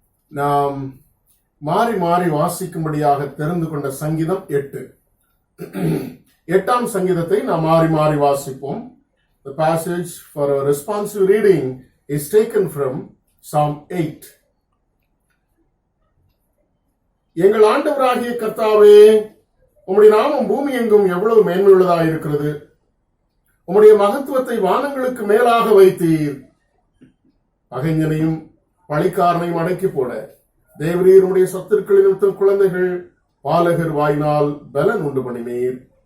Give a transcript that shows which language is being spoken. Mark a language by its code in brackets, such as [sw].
[ta] நாம் மாறி மாறி வாசிக்கும்படியாக தெரிந்து கொண்ட சங்கீதம் 8. 8ஆம் சங்கீதத்தை நாம் மாறி மாறி வாசிப்போம். [en] The passage for our responsive reading is taken from Psalm 8. [ta] எங்கள் ஆண்டவராகிய கர்த்தாவே, உம்முடைய நாமம் பூமி எங்கும் எவ்வளவு மேன்மையுள்ளதாக இருக்கிறது. உம்முடைய மகத்துவத்தை வானங்களுக்கு மேலாக வைத்தீர். பகைஞனையும் பழிக்காரனையும் அடக்கி போட தேவரீர் உம்முடைய சத்துருக்களின் நிமித்தம் குழந்தைகள் பாலகர் வாயினால் பலன் உண்டு பண்ணினீர்.